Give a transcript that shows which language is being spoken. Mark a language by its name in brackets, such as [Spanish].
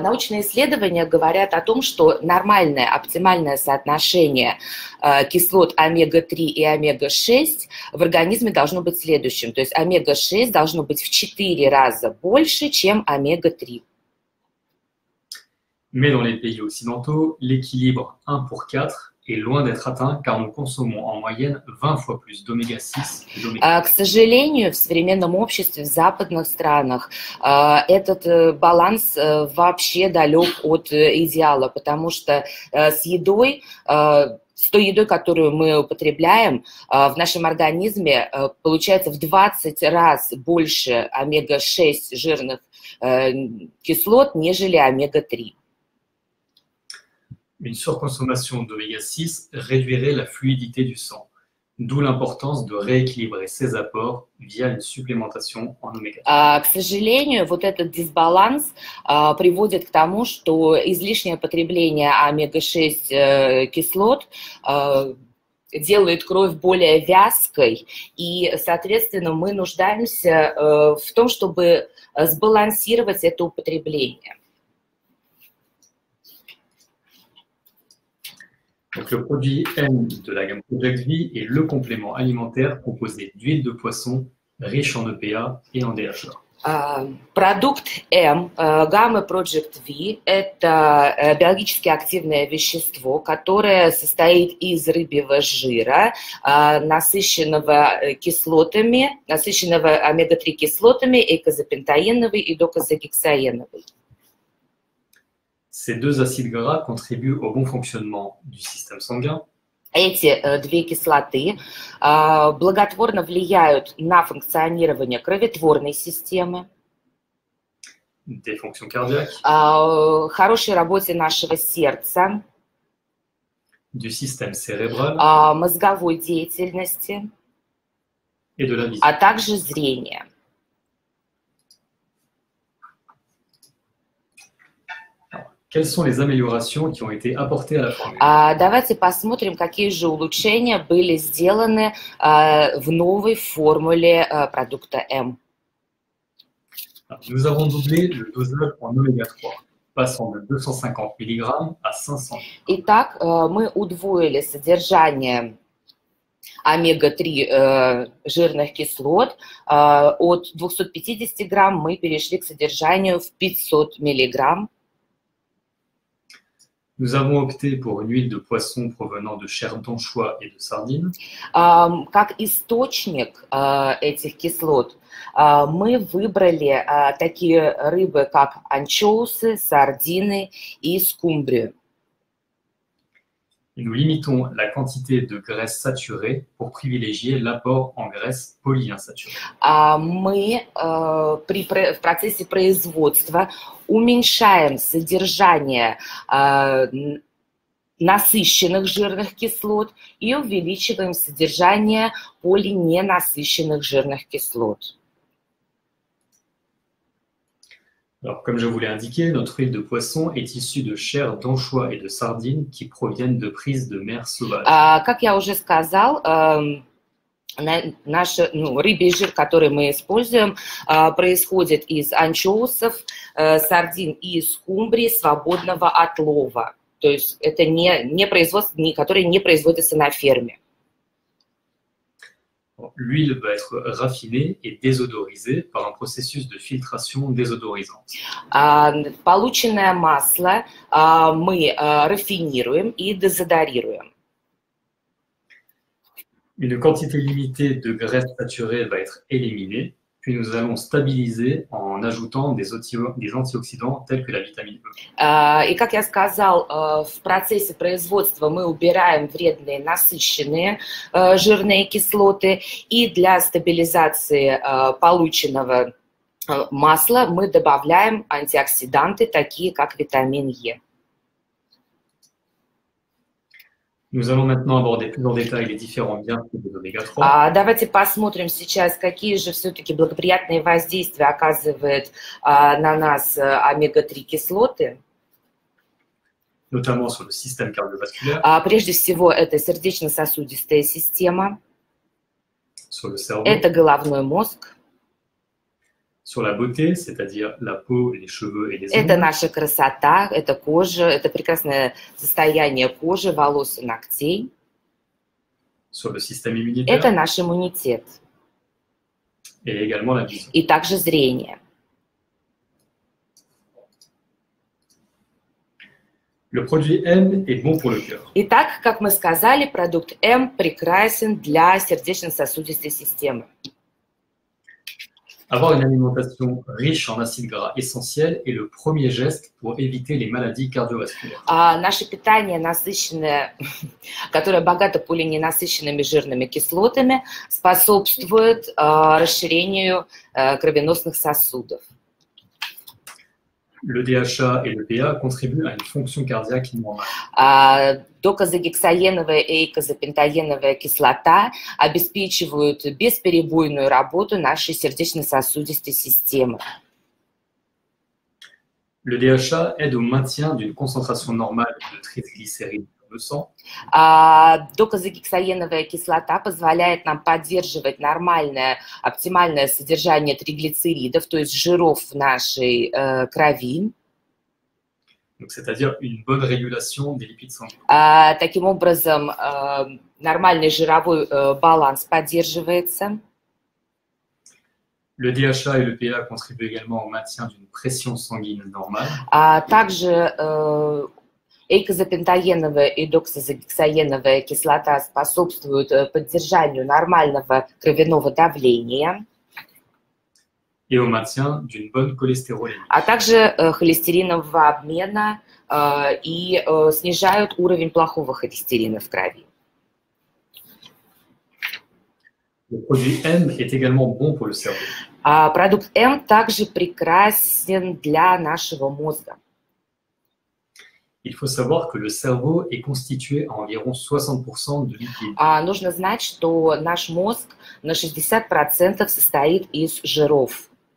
[Russian] Научные исследования говорят о том, что нормальное, оптимальное соотношение кислот омега-3 и омега-6 в организме должно быть следующим. То есть омега-6 должно быть в 4 раза больше, чем омега-3. [French] Mais dans les pays occidentaux, l'équilibre 1 pour 4 est loin d'être atteint car nous consommons en moyenne 20 fois plus d'oméga 6 que d'oméga 3. [Russian] К сожалению, в современном обществе, в западных странах, этот баланс вообще далек от идеала, потому что с едой, с той едой, которую мы употребляем, в нашем организме получается в 20 раз больше омега-6 жирных кислот, нежели омега-3. [French] Une surconsommation d'oméga 6 réduirait la fluidité du sang, d'où l'importance de rééquilibrer ses apports via une supplémentation en oméga 3. [Russian] К сожалению, вот этот дисбаланс приводит к тому, что излишнее потребление омега-6 кислот делает кровь более вязкой, и, соответственно, мы нуждаемся в том, чтобы сбалансировать это употребление. [French] Donc, le produit M de la gamme Project V est le complément alimentaire composé d'huile de poisson riche en EPA et en DHA. [Russian] Продукт М, гаммы Project V, это биологически активное вещество, которое состоит из рыбьего жира, насыщенного кислотами, насыщенного омега-3 кислотами, эйкозапентаеновой и докозагексаеновой. [French] Ces deux acides gras contribuent au bon fonctionnement du système sanguin. [Russian] Эти две кислоты благотворно влияют на функционирование кроветворной системы, [French] Des fonctions cardiaques, [Russian] хорошей работе нашего сердца, [French] du système cérébral [Russian] мозговой деятельности, [French] et de la vision. [Russian] а также зрения. [French] Quelles sont les améliorations qui ont été apportées à la formule? [Russian] Давайте посмотрим, какие же улучшения были сделаны в новой формуле продукта М. [French] Nous avons doublé le dosage en oméga 3, passant de 250 mg à 500 mg. [Russian] Итак, мы удвоили содержание омега-3 жирных кислот. От 250 грамм мы перешли к содержанию в 500 миллиграмм. [French] Nous avons opté pour une huile de poisson provenant de chair d'anchois et de sardines. [Russian] Как источник этих кислот мы выбрали такие рыбы, как анчоусы, сардины и скумбрию. [French] Et nous limitons la quantité de graisse saturée pour privilégier l'apport en graisse polyinsaturée. [Russian] Мы в процессе производства уменьшаем содержание насыщенных жирных кислот и увеличиваем содержание полиненасыщенных жирных кислот. [French] Alors, comme je vous l'ai indiqué, notre huile de poisson est issue de chair d'anchois et de sardines qui proviennent de prises de mer sauvages. [Russian] Как я уже сказал, Наш рыбий жир, который мы используем, происходит из анчоусов, сардин и скумбрии свободного отлова. То есть это не производство, которое не производится на ферме. [French] L'huile va être raffinée et désodorisée par un processus de filtration désodorisante. [Russian] Полученное масло мы рафинируем и дезодорируем. [French] Une quantité limitée de graisse saturée va être éliminée, puis nous allons stabiliser en ajoutant des antioxydants tels que la vitamine E. [Russian] И как я сказал, в процессе производства мы убираем вредные насыщенные жирные кислоты, и для стабилизации полученного масла мы добавляем антиоксиданты, такие как витамин Е. [French] Nous allons maintenant aborder plus en détail les différents bienfaits des oméga-3. [Russian] Давайте посмотрим сейчас, какие же все-таки благоприятные воздействия оказывает на нас омега-3 кислоты. [French] Notamment sur le système cardiovasculaire, [Russian] Прежде всего, это сердечно-сосудистая система, [French] sur le cerveau, [Russian] это головной мозг, [French] sur la beauté, c'est-à-dire la peau, les cheveux et les [Russian] это [French] ongles, [Russian] наша красота, это кожа, это прекрасное состояние кожи, волос и ногтей, [French] sur le système [Russian] это [French] immunitaire [Russian] наш иммунитет [French] et également la vision. [Russian] и также зрение. [French] Le produit M est bon pour le cœur. [Russian] Итак, как мы сказали, продукт М прекрасен для сердечно-сосудистой системы. [French] Avoir une alimentation riche en acides gras essentiels est le premier geste pour éviter les maladies cardiovasculaires. [Russian] Наше питание насыщенное, которое богато полиненасыщенными жирными кислотами, способствует расширению кровеносных сосудов. [French] Le DHA et le PA contribuent à une fonction cardiaque normale. [Russian] Докозагексаеновая и эйкозапентаеновая кислота обеспечивают бесперебойную работу нашей сердечно-сосудистой системы. [French] Le DHA aide au maintien d'une concentration normale de triglycérides dans le sang. [Russian] Докозагексаеновая кислота позволяет нам поддерживать нормальное, оптимальное содержание триглицеридов, то есть жиров в нашей крови. [French] Donc, c'est-à-dire une bonne régulation des lipides sanguins. [Russian] Таким образом, нормальный жировой баланс поддерживается. [French] Le DHA et le PA contribuent également au maintien d'une pression sanguine normale. [Russian] Также эйкозапентаеновая и доксозагексаеновая кислота способствуют поддержанию нормального кровяного давления. [French] Et au maintien d'une bonne cholestérolémie. [Russian] А также холестеринового обмена и снижают уровень плохого холестерина в крови. [French] Le produit M est également bon pour le cerveau. [Russian] Продукт М также прекрасен для нашего мозга. [French] Il faut savoir que le cerveau est constitué à environ 60% de lipides. [Russian] Нужно знать, что наш мозг на 60% состоит из жиров.